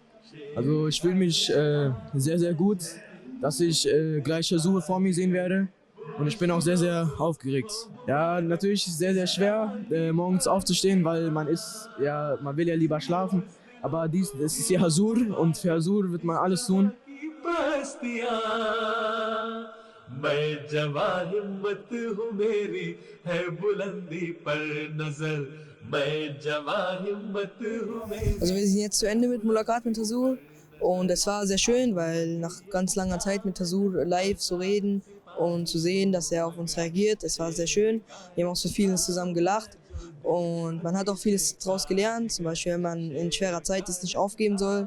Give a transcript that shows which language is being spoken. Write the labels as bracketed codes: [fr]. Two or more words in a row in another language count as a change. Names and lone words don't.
[de] Also ich fühle mich sehr, sehr gut, dass ich gleich Hazur vor mir sehen werde. Und ich bin auch sehr, sehr aufgeregt. Ja, natürlich sehr, sehr schwer, morgens aufzustehen, weil man will ja lieber schlafen. Aber das ist hier Hazur und für Hazur wird man alles tun. [ur] میں جواں ہمت ہوں میری ہے بلندی پر نظر میں جواں ہمت ہوں میری. [de] Also wir sind jetzt zu Ende mit Mulaqat mit Tasur und es war sehr schön, weil nach ganz langer Zeit mit Tasur live zu reden und zu sehen, dass er auf uns reagiert, es war sehr schön. Wir haben auch so vieles zusammen gelacht und man hat auch vieles daraus gelernt, zum Beispiel wenn man in schwerer Zeit es nicht aufgeben soll.